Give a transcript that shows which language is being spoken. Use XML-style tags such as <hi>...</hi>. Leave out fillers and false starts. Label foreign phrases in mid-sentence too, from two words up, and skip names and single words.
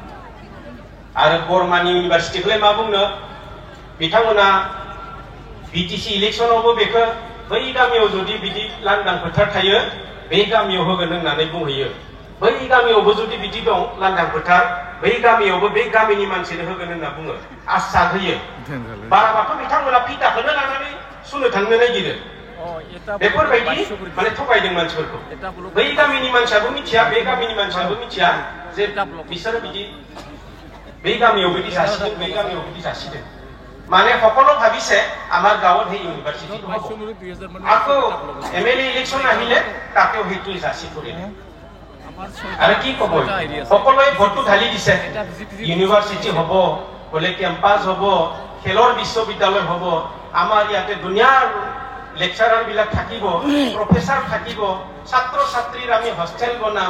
<brx>आरो बर्मानि इउनिभार्सिटिखौलाय मा बुंनो बिथांमोना बिटिसि इलेक्सनावबो बेखौ बै गामियाव जुदि बिदि लांदां फोथार थायो बे गामियाव होगोन होननानै बुंहैयो बै गामियावबो जुदि बिदि दं लांदां फोथार बै गामियावबो बे गामिनि मानसिनो होगोन होनना बुङो आसा होयो बाराबाथ' बिथांमोना फिटाखौनो लानानै सुनो थांनो नागिरो बेफोरबायदि माने थगायदों मानसिफोरखौ बै गामिनि मानसियाबो मिथिया बे गामिनि मानसियाबो मिथिया जे बिसोर बिदि बै गामियाव बिदि जासिदों बै गामियाव बिदि जासिदों माने</brx> <as>সকলো ভাবিছে আমাৰ গাঁৱত সেই ইউনিভাৰ্চিটিটো হ'ব আকৌ এমএলএ ইলেকশ্যন আহিলে তাতেও সেইটো যাচি কৰিলে আৰু কি ক'ব সকলোৱে ভোটটো ঢালি দিছে ইউনিভাৰ্চিটি হ'ব বোলে কেম্পাছ হ'ব খেলৰ বিশ্ববিদ্যালয় হ'ব আমাৰ ইয়াতে দুনিয়াৰ লেকচারার বিলাক থাকিব প্রফেসর থাকিব ছাত্র ছাত্রীর আমি হোস্টেল বনাম</as>